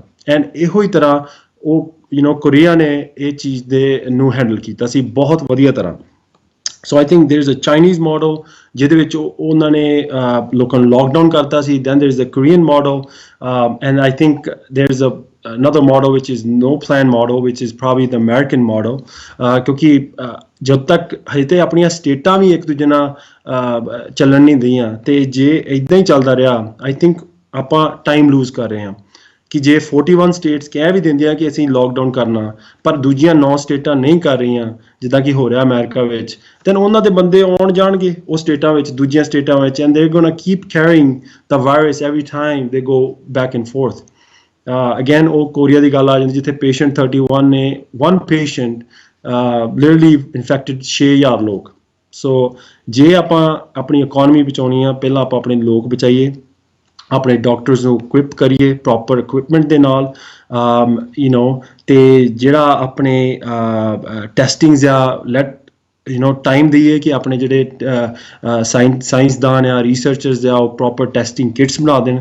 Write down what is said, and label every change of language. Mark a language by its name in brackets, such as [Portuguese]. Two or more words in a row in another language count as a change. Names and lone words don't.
[Punjabi] ਐਂਡ ਇਹੋ ਹੀ ਤਰ੍ਹਾਂ ਉਹ ਕੋਰੀਆ ਨੇ ਇਹ ਚੀਜ਼ ਨੂੰ ਹੈਂਡਲ ਕੀਤਾ ਸੀ ਬਹੁਤ ਵਧੀਆ ਤਰ੍ਹਾਂ। [English] so I think there is a Chinese model [Punjabi] ਜਿਹਦੇ ਵਿੱਚ ਉਹਨਾਂ ਨੇ ਲੋਕਾਂ ਨੂੰ ਲੋਕਡਾਊਨ ਕਰਤਾ ਸੀ। [English] then there is a Korean model and I think there is another model which is no plan model, which is probably the American model, [Punjabi] ਕਿਉਂਕਿ ਜਦ ਤੱਕ ਹਜੇ ਤਾਂ ਆਪਣੀਆਂ ਸਟੇਟਾਂ ਵੀ ਇੱਕ ਦੂਜੇ ਨਾਲ ਚੱਲਣ ਨਹੀਂ ਦਈਆਂ, ਅਤੇ ਜੇ ਇੱਦਾਂ ਹੀ ਚੱਲਦਾ ਰਿਹਾ, [English] I think [Punjabi] ਆਪਾਂ [English] time lose [Punjabi] ਕਰ ਰਹੇ ਹਾਂ। ਕਿ ਜੇ 41 ਸਟੇਟਸ ਕਹਿ ਵੀ ਦਿੰਦੀਆਂ ਕਿ ਅਸੀਂ ਲੋਕਡਾਊਨ ਕਰਨਾ, ਪਰ ਦੂਜੀਆਂ 9 ਸਟੇਟਾਂ ਨਹੀਂ ਕਰ ਰਹੀਆਂ, ਜਿੱਦਾਂ ਕਿ ਹੋ ਰਿਹਾ ਅਮਰੀਕਾ ਵਿੱਚ, ਦੈਨ ਉਹਨਾਂ ਦੇ ਬੰਦੇ ਆਉਣ ਜਾਣਗੇ ਉਹ ਸਟੇਟਾਂ ਵਿੱਚ, ਦੂਜੀਆਂ ਸਟੇਟਾਂ ਵਿੱਚ, [English] and they're gonna keep carrying the virus every time they go back and forth. [Punjabi] ਅਗੇਨ ਉਹ ਕੋਰੀਆ ਦੀ ਗੱਲ ਆ ਜਾਂਦੀ ਜਿੱਥੇ ਪੇਸ਼ੈਂਟ 31 ਨੇ, 1 ਪੇਸ਼ੈਂਟ [English] literally infected [Punjabi] 6000 ਲੋਕ। ਸੋ ਜੇ ਆਪਾਂ ਆਪਣੀ ਇਕੋਨਮੀ ਬਚਾਉਣੀ ਆ, ਪਹਿਲਾਂ ਆਪਾਂ ਆਪਣੇ ਲੋਕ ਬਚਾਈਏ, ਆਪਣੇ ਡਾਕਟਰਸ ਨੂੰ ਇਕੁਇਪ ਕਰੀਏ [English] proper equipment [Punjabi] ਦੇ ਨਾਲ, ਤੇ ਜਿਹੜਾ ਆਪਣੇ ਟੈਸਟਿੰਗਸ ਆ [English] let time [Punjabi] ਦਈਏ ਕਿ ਆਪਣੇ ਜਿਹੜੇ ਸਾਇੰਸਦਾਨ ਆ ਰਿਸਰਚਰਸ ਆ ਉਹ [English] proper testing kits [Punjabi] ਬਣਾ ਦੇਣ।